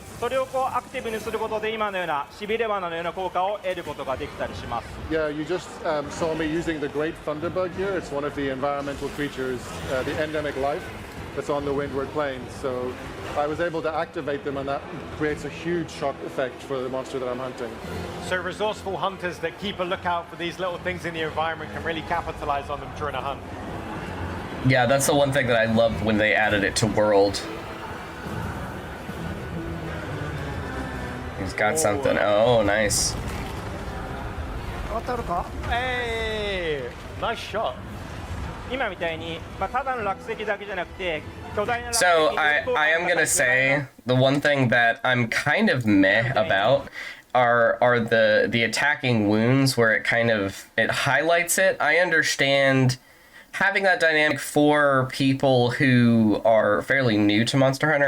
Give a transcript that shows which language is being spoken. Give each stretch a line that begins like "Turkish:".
Japanese: それをこうアクティブにすることで今のようなしびれ花のような効果を得ることができたりします。
English: Yeah, you just saw me using the Great Thunderbug here. It's one of the environmental creatures, the endemic life that's on the Windward Plains. So I was able to activate them, and that creates a huge shock effect for the monster that I'm hunting. So resourceful hunters that keep a lookout for these little things in the environment can really capitalize on them during a hunt. Yeah, that's the one thing that I loved when they added it to World. He's got something. Oh, nice.
Japanese: 当たるか
English: Hey, nice shot.
Japanese: 今みたいに、ただの落石だけじゃなくて巨大な落石
English: So I am gonna say the one thing that I'm kind of meh about are the attacking wounds where it highlights it. I understand having that dynamic for people who are fairly new to Monster Hunter.